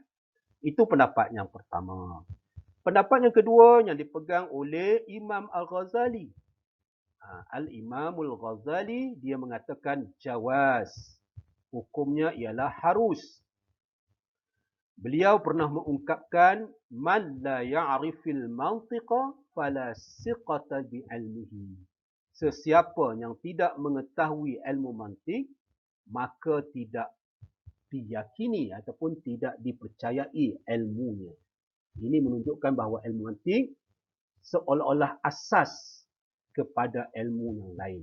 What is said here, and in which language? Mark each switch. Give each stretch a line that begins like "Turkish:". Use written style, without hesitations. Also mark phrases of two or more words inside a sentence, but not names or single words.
Malay: Itu pendapat yang pertama. Pendapat yang kedua yang dipegang oleh Imam Al-Ghazali. Al-Imamul Ghazali dia mengatakan jawaz. Hukumnya ialah harus. Beliau pernah mengungkapkan
Arabic: من لا يعرف المنطق فلا ثقة بعلمه.
Malay: Sesiapa yang tidak mengetahui ilmu mantik, maka tidak diyakini ataupun tidak dipercayai ilmunya. Ini menunjukkan bahawa ilmu mantik seolah-olah asas kepada ilmu yang lain.